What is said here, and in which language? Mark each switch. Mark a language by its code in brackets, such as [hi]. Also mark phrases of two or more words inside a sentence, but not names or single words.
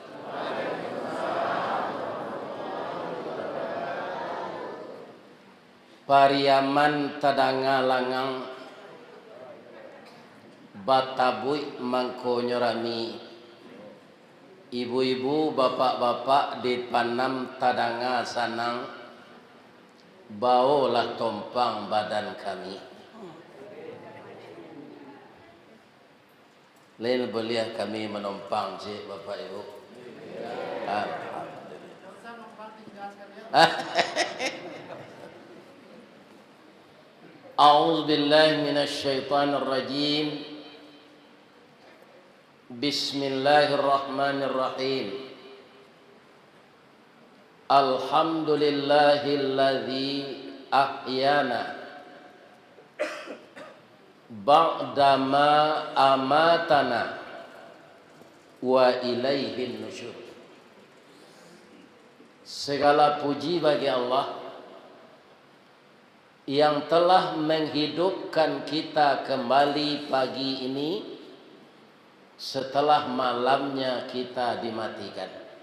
[min] Pariaman tadanga langang batabui mangkonyo rami, ibu-ibu bapak-bapak di panam tadanga sanang, bawalah tompang badan kami. Lain beliau kami menompang cik bapak ibu. [ar] أعوذ بالله من الشيطان الرجيم. بسم الله الرحمن الرحيم. الحمد لله الذي أحيانا بعد ما أماتنا وإليه النشور. [id] Segala puji bagi Allah yang telah menghidupkan kita kembali pagi ini setelah malamnya kita dimatikan.